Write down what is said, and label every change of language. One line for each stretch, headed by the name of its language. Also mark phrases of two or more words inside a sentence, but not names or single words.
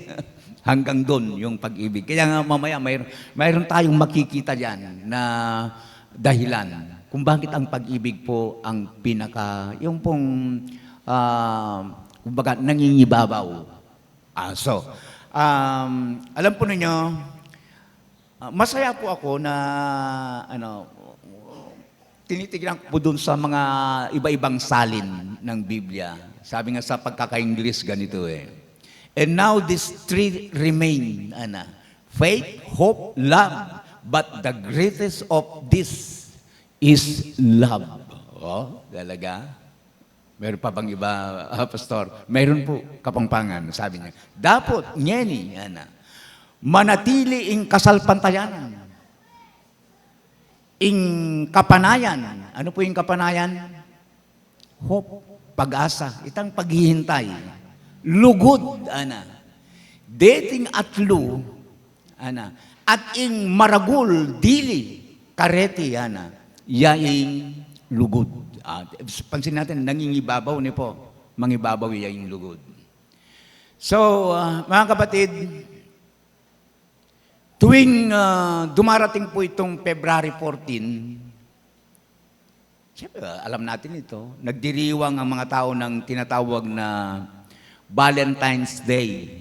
Filipino: Hanggang doon yung pag-ibig. Kaya nga mamaya mayroon tayong makikita diyan na dahilan kung bakit ang pag-ibig po ang yung pong kumbaga nangingibabaw. Alam po ninyo, masaya po ako na tinitignan ko doon sa mga iba-ibang salin ng Biblia. Sabi nga sa pagkaka-English ganito
English: And now these three remain, faith, hope, love. But the greatest of this is love.
Filipino: Oh, talaga? Meron pa bang iba, Pastor? Meron po, Kapampangan, sabi niya.
Pampanga: Dapat, ngeni, manatili ing kasalpantayanan. Ing kapanayan.
Filipino: Ano po yung kapanayan? Hope, pag-asa, itang paghihintay.
Pampanga: Lugod, dating at lu, at ing maragul, dili, kareti, yaing lugod.
Filipino: Pansin natin, nangingibabaw ni po, mangibabaw yaing lugod. So, mga kapatid, tuwing dumarating po itong February 14, siyempre, alam natin ito, nagdiriwang ang mga tao ng tinatawag na Valentine's Day.